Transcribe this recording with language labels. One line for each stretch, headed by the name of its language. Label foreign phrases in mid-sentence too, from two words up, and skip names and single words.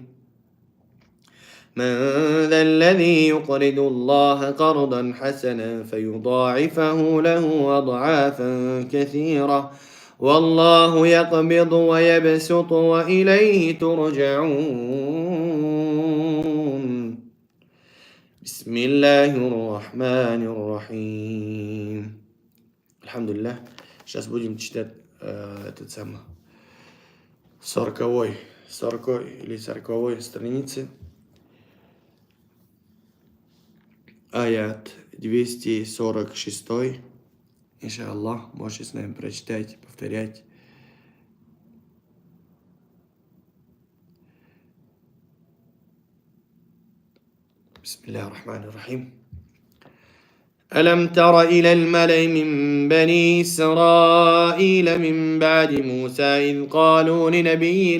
Arabic: من ذا الذي يقرض الله قرضا حسنا فيضاعفه له أضعافا كثيرة، والله يقبض ويبسط وإليه ترجعون. بسم الله الرحمن الرحيم. Alhamdulillah,
Russian: сейчас будем читать этот самый 40 или 40 страницы, аят 246. Иншаллах, можете с нами прочитать, повторять.
Arabic: بسم الله الرحمن الرحيم. ألم تر إلى الملأ من بني إسرائيل من بعد موسى إذ قالوا لنبي